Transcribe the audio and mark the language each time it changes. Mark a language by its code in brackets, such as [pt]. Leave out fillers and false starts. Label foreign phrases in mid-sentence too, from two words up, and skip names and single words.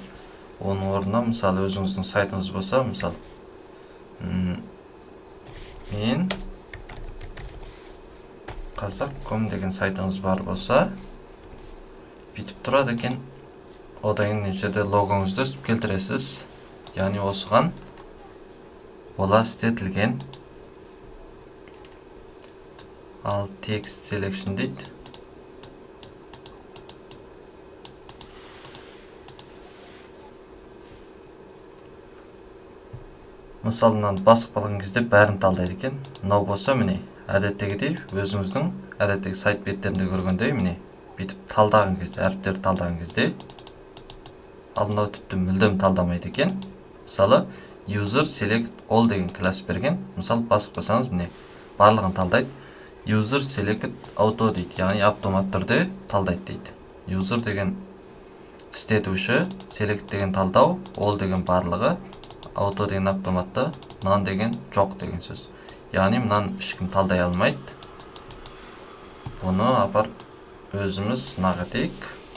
[kk] Оның орнына, мысалы, өзіңіздің сайтыңыз болса, мысалы, мен қазақ.com деген сайтыңыз бар болса, бүйтіп тұрады екен. Одан кейін жерде логоңызды үстіп келтіресіз. Яғни осыған бола істетілген. Ал [en] text selection [kk] дейді. Мысалынан басып қалған кезде бәрін талдайды екен. Мынау болса, міне, әдеттегідей, өзіңіздің әдеттегі сайт беттерінде көргендей, міне, бүйтіп талдаған кезде, әріптерді талдаған кезде, ал мынау тіпті мүлдем талдамайды екен. Мысалы, [en] user select all [kk] деген класс берген. Мысалы, басып қойсаңыз, міне, барлығын талдайды. [en] User select auto [kk] дейді, яғни автомат түрде талдайды дейді. User деген істетуші, select деген талдау, all деген барлығы, auto деген автоматты, none деген жоқ деген сөз. Яғни мынаны ешкім талдай алмайды. Бұны апар өзіміз сынақ етейік.